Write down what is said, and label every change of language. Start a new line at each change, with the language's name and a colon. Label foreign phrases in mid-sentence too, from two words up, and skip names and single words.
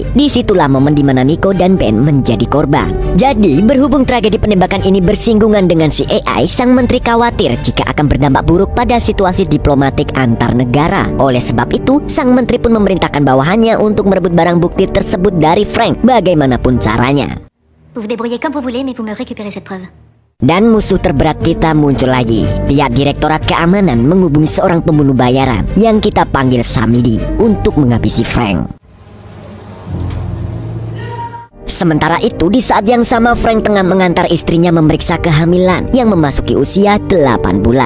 Indonesian: Disitulah momen di mana Nico dan Ben menjadi korban. Jadi, berhubung tragedi penembakan ini bersinggungan dengan CIA, sang menteri khawatir jika akan berdampak buruk pada situasi diplomatik antar negara. Oleh sebab itu, sang menteri pun memerintahkan bawahannya untuk merebut barang bukti tersebut dari Frank bagaimanapun caranya.
French: Vous vous débrouillez comme vous voulez, mais vous me récupérez cette preuve.
Indonesian: Dan musuh terberat kita muncul lagi. Pihak Direktorat Keamanan menghubungi seorang pembunuh bayaran yang kita panggil Samidi untuk menghabisi Frank. Sementara itu, di saat yang sama Frank tengah mengantar istrinya memeriksa kehamilan yang memasuki usia 8 bulan.